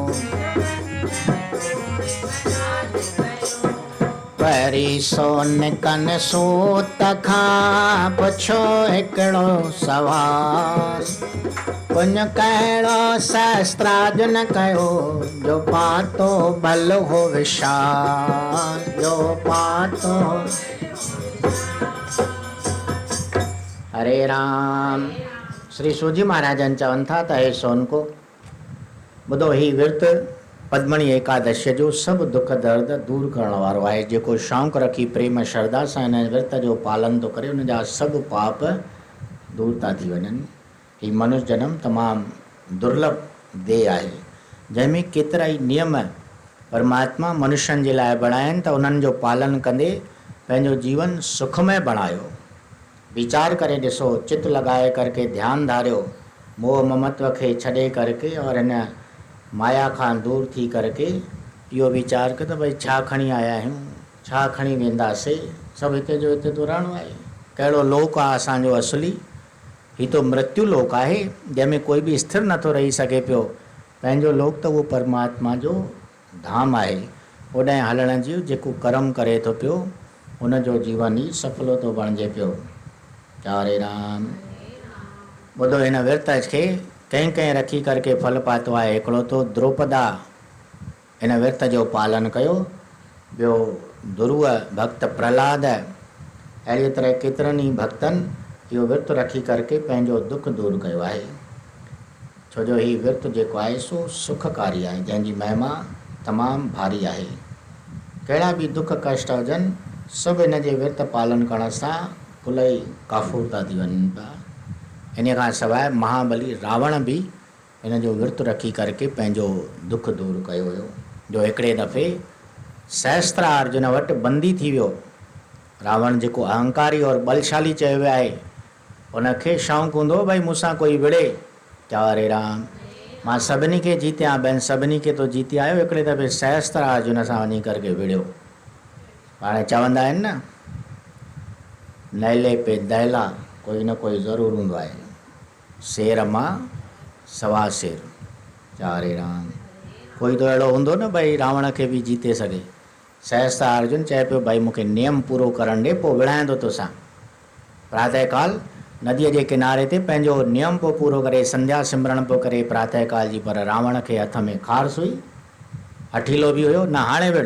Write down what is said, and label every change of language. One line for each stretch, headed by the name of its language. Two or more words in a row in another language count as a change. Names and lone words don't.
Sindhi: परी सोनकन सूत खां पुछो हिकिड़ो सवाल, पुण्य कहिड़ो सहस्त्रार्जुन कयो, जो पातो भल हो विशाल, जो पातो। हरे राम। श्री सूजी महाराजन चवनि था त हे सोनको, ॿुधो ही विर्त पद्मणी एकादशी जो सभु दुख दर्द दूर करण वारो आहे। जेको शौक़ु रखी प्रेम श्रद्धा सां हिन विर्त जो पालन थो करे, उन जा सभु पाप दूर था थी वञनि। हीउ मनुष्य जनम तमामु दुर्लभ देह आहे, जंहिंमें केतिरा ई नियम परमात्मा मनुष्यनि जे लाइ बणाइनि त उन्हनि जो पालन कंदे पंहिंजो जीवन सुखमय बणायो। वीचार करे ॾिसो, चित लॻाए करके ध्यानु धारियो, मोह ममत्व खे छॾे करके और हिन माया खां दूर थी करके इहो वीचार कयो त भई छा खणी आया आहियूं, छा खणी वेंदासीं, सभु हिते जो हिते तो रहणो आहे। कहिड़ो लोक आहे असांजो असली? ही तो मृत्यु लोक आहे जंहिंमें कोई बि स्थिर नथो रही सघे पियो। पंहिंजो लोक त उहो परमात्मा जो धाम आहे। ओॾांहुं हलण जी जेको कर्म करे थो पियो उनजो जीवन ई सफलो थो बणिजे पियो। हरे राम। ॿुधो, हिन विर्त खे कंहिं कंहिं रखी करके फल पातो आहे। हिकिड़ो तो द्रौपदा हिन विर्त जो पालन कयो, ॿियो ध्रुव भक्त प्रहलाद, अहिड़ी तरह केतिरनि ई भक्तनि इहो विर्त रखी करके पंहिंजो दुख दूर कयो आहे। छो जो हीउ विर्त जेको आहे सो सुखकारी आहे, जंहिंजी महिमा तमामु भारी आहे। कहिड़ा बि दुख कष्ट हुजनि सभु हिन जे विर्त पालन करण सां भुल ई काफ़ूर था थी वञनि पिया। इन खां सवाइ महाबली रावण बि हिन जो विर्त रखी करके पंहिंजो दुख दूर कयो हुयो। जो हिकिड़े दफ़े सहस्त्रार्जुन वटि बंदी थी वियो। रावण जेको अहंकारी और बलशाली चयो वियो आहे, उनखे शौक़ु हूंदो भई मूंसां कोई विड़े। हरे राम। मां सभिनी खे जीतिया, ॿियनि सभिनी खे तो जीती आयो, हिकिड़े दफ़े सहस्त्रार्जुन सां वञी करके विड़ियो। पाण चवंदा आहिनि न, नैले पे दैला कोई न कोई ज़रूरु हूंदो आहे, शेर मां सवा शेर। हरे राम। कोई तो अहिड़ो हूंदो न भई रावण खे बि जीते सघे। सहस्त्रार्जुन चए पियो भाई मूंखे नियम पूरो करण ॾे, पोइ विड़ाईंदो तोसां। प्रातःकाल नदीअ जे किनारे ते पंहिंजो नियम पोइ पूरो करे, संध्या सिमरण पियो करे प्रातःकाल जी, पर रावण खे हथ में खारस हुई, हठीलो बि हुयो, न हाणे विड़।